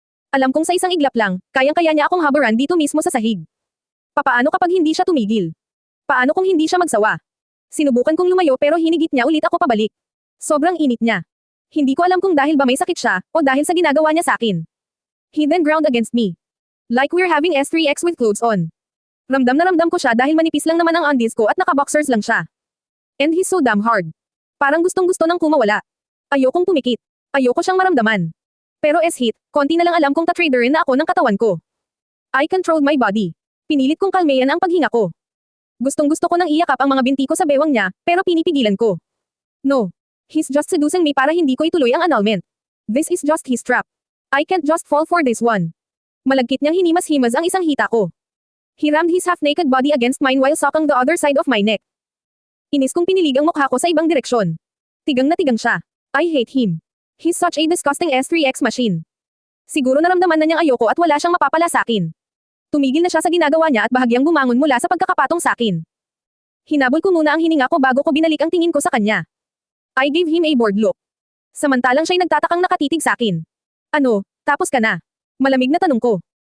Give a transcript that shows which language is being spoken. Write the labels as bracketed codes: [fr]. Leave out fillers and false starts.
[tl] Alam kong sa isang iglap lang, kayang-kaya niya akong haburan dito mismo sa sahig. Papaano kapag hindi siya tumigil? Paano kung hindi siya magsawa? Sinubukan kong lumayo pero hinigit niya ulit ako pabalik. Sobrang init niya. Hindi ko alam kung dahil ba may sakit siya, o dahil sa ginagawa niya sa akin. [en] He then ground against me. Like we're having S3X with clothes on. [tl] Ramdam na ramdam ko siya dahil manipis lang naman ang undies ko at naka-boxers lang siya. [en] And he's so damn hard. [tl] Parang gustong-gusto nang kumawala. Ayokong pumikit. Ayoko siyang maramdaman. Pero S-hit, konti na lang alam kong tatraderin na ako ng katawan ko. [en] I controlled my body. [tl] Pinilit kong kalmeyan ang paghinga ko. Gustong-gusto ko nang iyakap ang mga binti ko sa bewang niya, pero pinipigilan ko. [en] No. He's just seducing me [tl] para hindi ko ituloy ang annulment. [en] This is just his trap. I can't just fall for this one. [tl] Malagkit niyang hinimas-himas ang isang hita ko. [en] He rammed his half-naked body against mine while sucking the other side of my neck. [tl] Inis kong pinilig ang mukha ko sa ibang direksyon. Tigang na tigang siya. [en] I hate him. He's such a disgusting S3X machine. [tl] Siguro naramdaman na niyang ayoko at wala siyang mapapala sa akin. Tumigil na siya sa ginagawa niya at bahagyang bumangon mula sa pagkakapatong sa akin. Hinabol ko muna ang hininga ko bago ko binalik ang tingin ko sa kanya. [en] I gave him a bored look. [tl] Samantalang siya'y nagtatakang nakatitig sa akin. Ano, tapos ka na? Malamig na tanong ko.